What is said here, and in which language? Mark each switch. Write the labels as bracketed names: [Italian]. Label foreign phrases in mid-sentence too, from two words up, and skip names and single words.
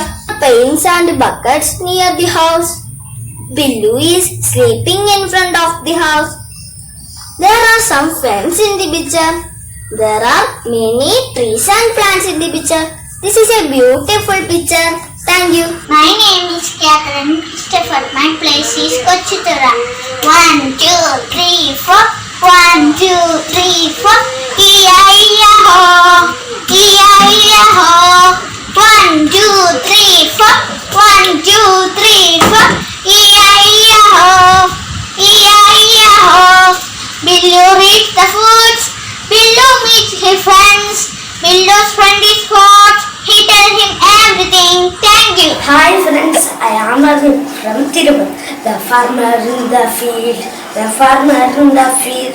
[English] Pails and buckets near the house. Billu is sleeping in front of the house. There are some friends in the picture. There are many trees and plants in the picture. This is a beautiful picture. Thank you. My name is Catherine Christopher. My place is Kochitura. 1, 2, 3, 4. 1, 2, 3, 4. E-I-E-I-O. E-I-E-I-O. 1, 2, 3, 4. 1, 2, 3, 4. E-I-E-I-O. E-I-E-I-O. Billu reads the foods. Billu meets his friends. Billu's friend is what? He tells him everything. Thank you. Hi friends, I am Arun from Tirupati. The farmer in the field, the farmer in the field.